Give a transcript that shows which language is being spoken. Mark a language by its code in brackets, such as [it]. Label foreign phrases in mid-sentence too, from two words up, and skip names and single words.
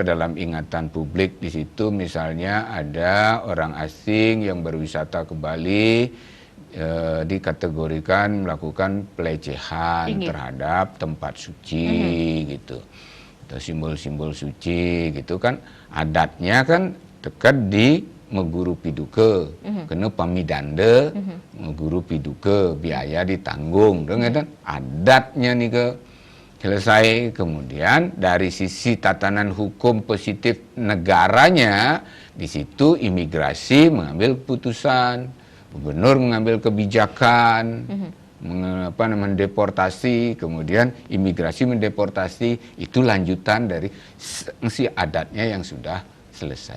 [id] dalam ingatan publik di situ misalnya ada orang asing yang berwisata ke Bali dikategorikan melakukan pelecehan terhadap tempat suci gitu atau simbol-simbol suci gitu kan, adatnya kan dekat di [ban] meguru piduke, [id] kena pamidanda, [ban] meguru piduke, [id] biaya ditanggung, dengan adatnya nih ke selesai. Kemudian dari sisi tatanan hukum positif negaranya, di situ imigrasi mengambil keputusan, gubernur mengambil kebijakan, mendeportasi, kemudian imigrasi mendeportasi, itu lanjutan dari si adatnya yang sudah selesai.